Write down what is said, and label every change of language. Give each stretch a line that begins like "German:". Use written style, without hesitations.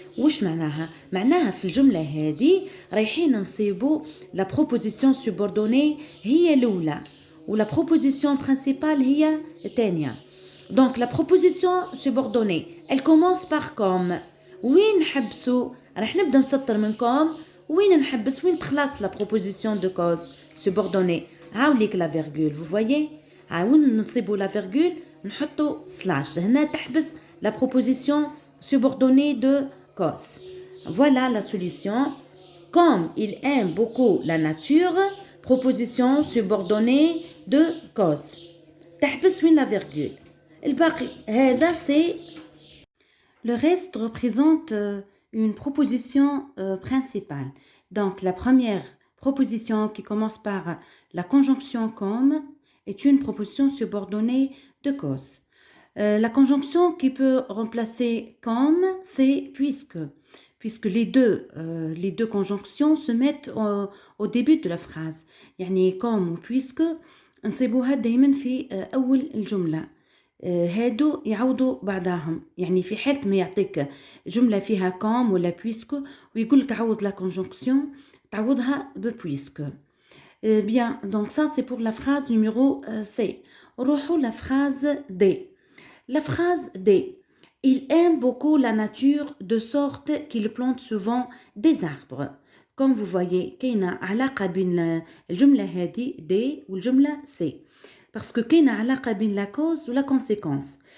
Arabic: واش معناها؟ معناها في الجملة هذه رايحين نصيبوا
French: la proposition subordonnée
Arabic: هي الأولى و
French: la proposition principale
Arabic: هي الثانية.
French: Donc la proposition subordonnée elle commence par comme.
Arabic: وين نحبسوا؟ راح نبدا نسطر من comme. وين نحبس؟ وين تخلص
French: la proposition de cause subordonnée؟
Arabic: هاوليك
French: la virgule. Vous voyez؟
Arabic: وين نصيبوا
French: la virgule
Arabic: نحطوا slash. هنا تحبس
French: la proposition subordonnée de cause. Voilà la solution. Comme il aime beaucoup la nature, proposition subordonnée de cause.
Arabic: تحبس وين
French: la virgule.
Arabic: الباقي هذا
French: c'est. Le reste représente une proposition principale. Donc, la première proposition qui commence par la conjonction comme est une proposition subordonnée de cause. La conjonction qui peut remplacer comme, c'est puisque les deux conjonctions se mettent au début de la phrase.
Arabic: يعني
French: comme ou puisque
Arabic: نصيبوها دايما في أول الجملة. هادو يعوضوا بعضهم، يعني في حالة ما يعطيك جملة فيها comme ولا puisque ويقول لك عوض
French: la conjonction
Arabic: تعوضها ب puisque.
French: Bien, donc ça c'est pour la phrase numéro C.
Arabic: روحوا
French: la phrase D. La phrase D. Il aime beaucoup la nature de sorte qu'il plante souvent des arbres. Comme vous voyez,
Arabic: كاينة علاقة بين الجملة هذه D والجملة C.
French: Parce que
Arabic: كاينة علاقة بين
French: la cause ou la conséquence.